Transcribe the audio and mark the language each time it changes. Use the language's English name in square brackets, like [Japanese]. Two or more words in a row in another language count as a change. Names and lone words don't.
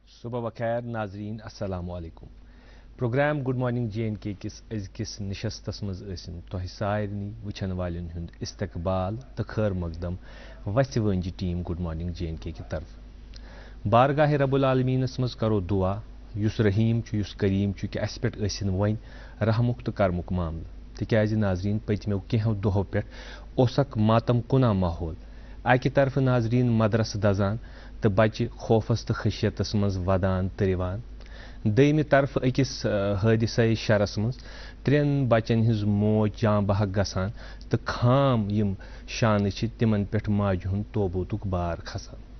[Urdu] صبح بخیر [Kashmiri] ناظرین [Arabic] السلام علیکم [Kashmiri] پروگرام گڈ مارننگ جے این کے کس أزکِس نشستس مز ٲسِن تۄہہِ سارنٕے وٕچھن والٮ۪ن ہُنٛد استقبال تہٕ خٲر مقدم وَژھِ وٲنجہِ ٹیٖم گڈ مارننگ جے این کے کہِ طرفہٕ بارگاہ رب العالمیٖنس منٛز کرو دعا یُس رحیٖم چھُ یُس کریٖم چھُ کہِ اَسہِ پٮ۪ٹھ ٲسِن وۄنۍ رحمُک تہٕ کرمُک معاملہٕ تِکیازِ ناظریٖن پٔتمیو کینٛہو دۄہو پٮ۪ٹھ اوس اکھ ماتم کُنا ماحول اکہِ طرفہٕ ناظریٖن مدرسہٕ دزان تہٕ بچہِ خوفس تہٕ خشیتس منٛز ودان تہٕ رِوان دوٚیمہِ طرفہٕ أکِس حٲدثے شرس منٛز ترٛٮ۪ن بچن ہٕنٛز موج جان بحق گژھان تہٕ خام یِم شانہٕ چھِ تِمن پٮ۪ٹھ ماجہِ ہُنٛد توبوٗتُک بار کھسان